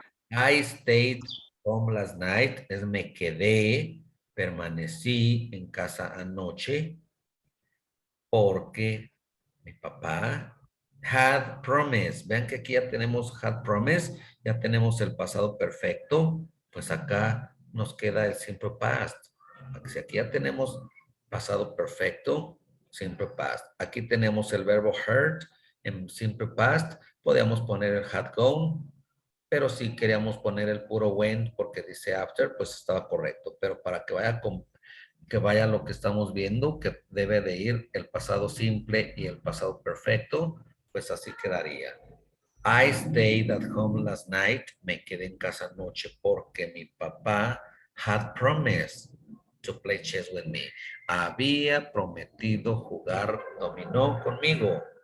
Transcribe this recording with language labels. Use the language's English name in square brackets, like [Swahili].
[English] I stayed home last night. [Spanish] Es me quedé, permanecí en casa anoche porque mi papá [English] had promised. [Spanish] Vean que aquí ya tenemos had promised, ya tenemos el pasado perfecto, pues acá nos queda el simple past. Si aquí ya tenemos pasado perfecto, simple past. Aquí tenemos el verbo heard en simple past, podríamos poner el had gone, pero si queríamos poner el puro went porque dice after, pues estaba correcto. Pero para que vaya lo que estamos viendo, que debe de ir el pasado simple y el pasado perfecto, pues así quedaría. [English] I stayed at home last night. [Spanish] Me quedé en casa anoche porque mi papá [English] had promised to play chess with me. [Spanish] Había prometido jugar dominó conmigo.